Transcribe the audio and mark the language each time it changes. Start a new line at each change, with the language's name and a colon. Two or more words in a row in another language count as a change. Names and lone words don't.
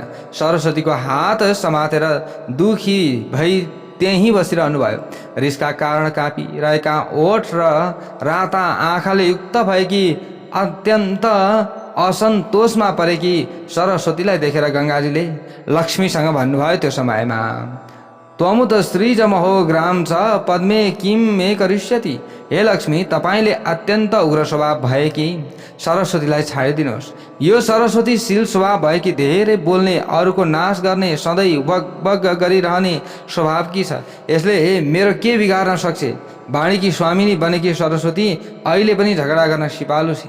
Nepali: सरस्वतीको हात समातेर दुखी भई त्यहीँ बसिरहनु भयो। रिसका कारण काँपिरहेका ओठ र राता आँखाले युक्त भएकी अत्यन्त असन्तोषमा परेकी सरस्वतीलाई देखेर गंगाजीले लक्ष्मीसँग भन्नुभयो त्यो समयमा,
Sanskrit: त्वमुत सृजमहो ग्राम च पद्मे किम मे करिष्यति।
Nepali: हे लक्ष्मी, तपाईले अत्यन्त उग्र स्वभाव भएकी सरस्वतीलाई छाडिदिनुहोस्। यो सरस्वती शील स्वभाव भएकी धेरै बोल्ने, अरूको नाश गर्ने, सधैँ बग गरिरहने स्वभावकी छ। यसले मेरो के बिगार्न सक्छ? वाणीकी स्वामिनी बनेकी सरस्वती अहिले पनि झगडा गर्न सिपालु छ।